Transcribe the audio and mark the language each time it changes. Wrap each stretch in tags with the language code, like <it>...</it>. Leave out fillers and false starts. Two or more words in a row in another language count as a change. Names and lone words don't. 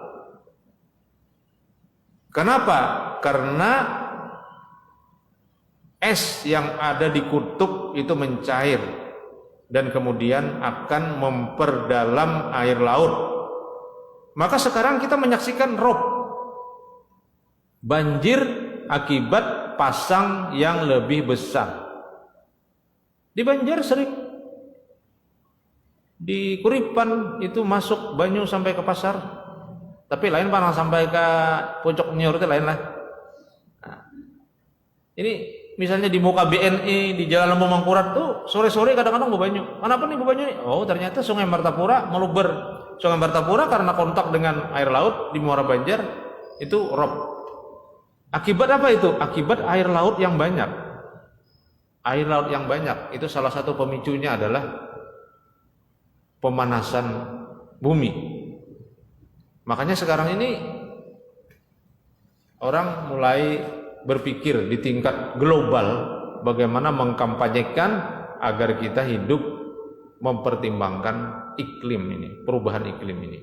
<id>Kenapa? Karena es yang ada di kutub itu mencair dan kemudian akan memperdalam air laut. Maka sekarang kita menyaksikan rob, banjir akibat pasang yang lebih besar.</id> <bjn>Di Banjar sering, di Kuripan itu masuk banyu sampai ke pasar, tapi lain panang sampai ke puncak Nyor itu lain lah. Nah, ini misalnya di muka BNI di Jalan Lembu Mangkurat tuh sore-sore kadang-kadang banyu. Kenapa nih banyu ini?</bjn> <id>Oh ternyata Sungai Martapura meluber. Sungai Martapura karena kontak dengan air laut di Muara Banjar itu rob. Akibat apa itu? Akibat air laut yang banyak. Air laut yang banyak itu salah satu pemicunya adalah pemanasan bumi. Makanya sekarang ini orang mulai berpikir di tingkat global bagaimana mengkampanyekan agar kita hidup mempertimbangkan iklim ini, perubahan iklim ini.</id>